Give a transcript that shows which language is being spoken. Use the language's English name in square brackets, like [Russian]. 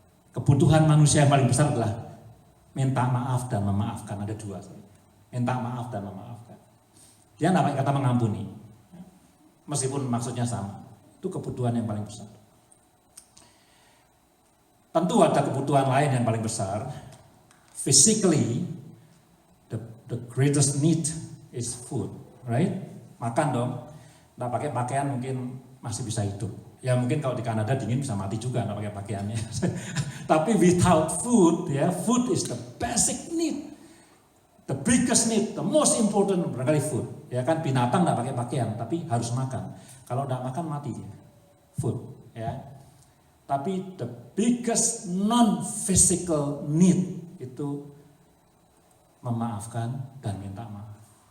[Indonesian] Kebutuhan manusia yang paling besar adalah minta maaf dan memaafkan, ada dua. Minta maaf dan memaafkan. Dia nggak pakai kata mengampuni, meskipun maksudnya sama. Itu kebutuhan yang paling besar. Tentu ada kebutuhan lain yang paling besar. [English] Physically, the greatest need is food, right? [Indonesian] Makan dong. Nggak pakai pakaian mungkin masih bisa hidup. Ya mungkin kalau di Kanada dingin bisa mati juga nggak pakai pakaiannya. Tapi [English] without food, [Indonesian] ya [English] food is the basic need, the biggest need, the most important [Indonesian] barangkali [English] food. [Indonesian] Ya kan binatang nggak pakai pakaian, tapi harus makan. Kalau nggak makan mati dia. Food, ya. Tapi [English] the biggest non-physical need [Indonesian] itu memaafkan dan minta maaf.